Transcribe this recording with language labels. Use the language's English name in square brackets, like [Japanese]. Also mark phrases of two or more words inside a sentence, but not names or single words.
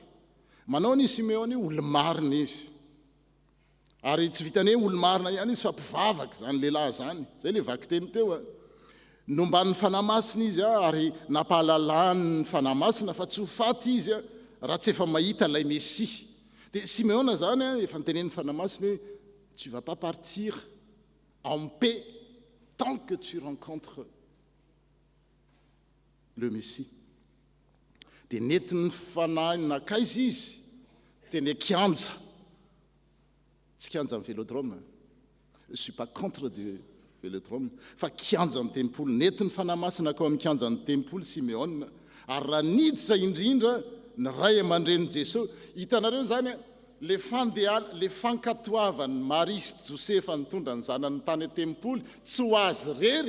[Malagasy] Manao ny Simeona io olo-marina izy. Ary tsy vitany hoe olo-marina ihany izy fa mpivavaka zany lehilahy zany. Zay le vaky teny teo nombany fanamasina izy ary nampahalalany fanamasina fa tsy ho faty izy raha tsy efa mahita ilay Messia. Dia Simeona zany efa nitenen'ny fanamasina hoe [French] tu vas pas partir en paix tant que tu rencontres le Messie. [Malagasy] Dia netiny fanahy nakaiza izy teny kianja. Tsy kianja amin'ny vélodrome. [French] Je ne suis pas contre du vélodrome. [Malagasy] Fa kianja amin'ny tempoly. Netiny fanamasina kao amin'ny kianja amin'ny tempoly Simeona. Ary raha niditra indrindra ny ray aman-dren'i Jesosy. Hitanareo zany le fankatoavany Marie sy Josefa nitondra ny zanany tany tempoly tsy ho azy rery.